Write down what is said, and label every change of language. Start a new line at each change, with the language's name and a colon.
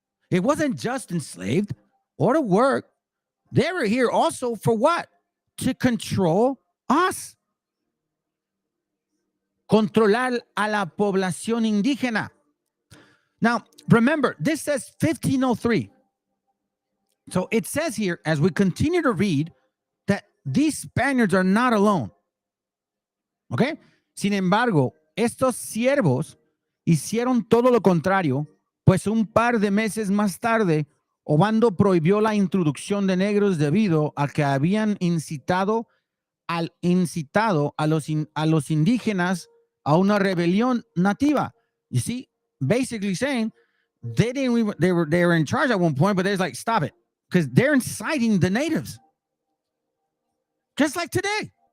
English: It wasn't just enslaved or to work. They were here also for what? To control us.
Spanish: Controlar a la población indígena.
English: Now, remember, this says 1503. So it says here, as we continue to read, that these Spaniards are not alone. ¿Ok?
Spanish: Sin embargo, estos siervos hicieron todo lo contrario, pues un par de meses más tarde, Obando prohibió la introducción de negros debido a que habían incitado a los indígenas a una rebelión nativa.
English: You see, basically saying they were in charge at one point, but they're like, stop it, because they're inciting the natives, just like today.